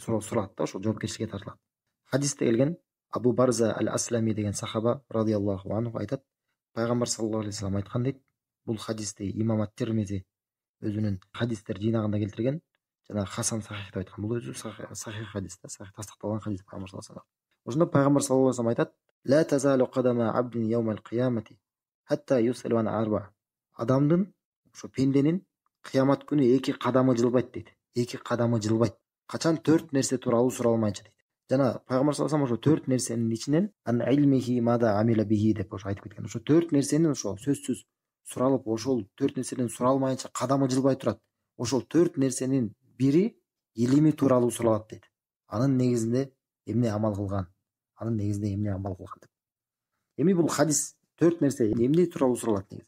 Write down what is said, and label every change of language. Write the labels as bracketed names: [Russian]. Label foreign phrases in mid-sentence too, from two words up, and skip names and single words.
[Kyrgyz] Суралат да, ошол жоопкерчиликке тартылат. Хадисте келген Абу Барза ал-Аслами деген сахаба [Arabic] رضي الله عنه [Kyrgyz] айтат, пайгамбар [Arabic] صلى الله عليه وسلم [Kyrgyz] айткан дейт. Бул хадисте имам ат-Тирмизи өзүнүн хадистер жыйнагында келтирген, жана [Arabic] حسن صحيح [Kyrgyz] деп айткан. Бул өзү сахих хадис да, сахих тастыкталган хадис пайгамбар [Arabic] صلى الله عليه وسلم. [Kyrgyz] Ошондо пайгамбар [Arabic] صلى الله عليه وسلم [Kyrgyz] айтат: [Arabic] "لا تزول قدما عبد يوم القيامة حتى يسأل عن أربع". [Kyrgyz] Адамдын, ошо пенденин кыямат күнү эки кадамы жылбайт дейт. Эки кадамы жылбайт. Качан 4 нерсе тууралуу суралмайынча дейт. Жана пайгамбар [Arabic] صلى الله عليه وسلم [Kyrgyz] ошо 4 нерсенин ичинен [Arabic] عن علمه ماذا عمل به [Kyrgyz] деп ошо айтып кеткен. Ошо 4 нерсенин ошо сөзсүз суралып, ошол 4 нерседен суралмайынча кадамы жылбай турат. Ошол 4 нерсенин бири илими тууралуу суралат дейт. Анын негизинде эмне амал кылган? Деп. Эми бул хадис 4 нерсе эмне тууралуу суралат негизи?